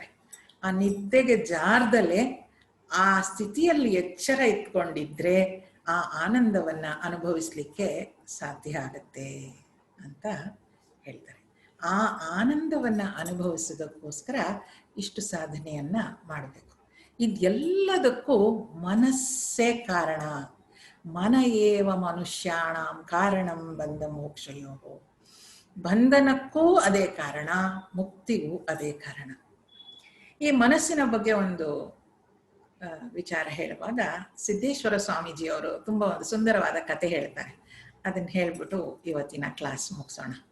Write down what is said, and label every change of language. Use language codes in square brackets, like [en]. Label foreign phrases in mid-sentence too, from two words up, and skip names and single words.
[kn] ಆ ನಿದ್ದೆಗೆ ಜಾರದಲ್ಲೇ ಆ ಸ್ಥಿತಿಯಲ್ಲಿ ಎಚ್ಚರ ಇಟ್ಕೊಂಡಿದ್ರೆ ಆ ಆನಂದವನ್ನ ಅನುಭವಿಸ್ಲಿಕ್ಕೆ ಸಾಧ್ಯ ಆಗತ್ತೆ ಅಂತ ಹೇಳ್ತಾರೆ. ಆ ಆನಂದವನ್ನ ಅನುಭವಿಸೋದಕ್ಕೋಸ್ಕರ ಇಷ್ಟು ಸಾಧನೆಯನ್ನ ಮಾಡಬೇಕು. ಇದೆಲ್ಲದಕ್ಕೂ ಮನಸ್ಸೇ ಕಾರಣ. [sa] ಮನ ಏವ ಮನುಷ್ಯಾಣಂ ಕಾರಣಂ ಬಂಧ ಮೋಕ್ಷಯೋ. [kn] ಬಂಧನಕ್ಕೂ ಅದೇ ಕಾರಣ, ಮುಕ್ತಿಗೂ ಅದೇ ಕಾರಣ. ಈ ಮನಸ್ಸಿನ ಬಗ್ಗೆ ಒಂದು ವಿಚಾರ ಹೇಳುವಾಗ ಸಿದ್ದೇಶ್ವರ ಸ್ವಾಮೀಜಿಯವರು ತುಂಬಾ ಒಂದು ಸುಂದರವಾದ ಕತೆ ಹೇಳ್ತಾರೆ. ಅದನ್ನ ಹೇಳ್ಬಿಟ್ಟು ಇವತ್ತಿನ ಕ್ಲಾಸ್ ಮುಗಿಸೋಣ.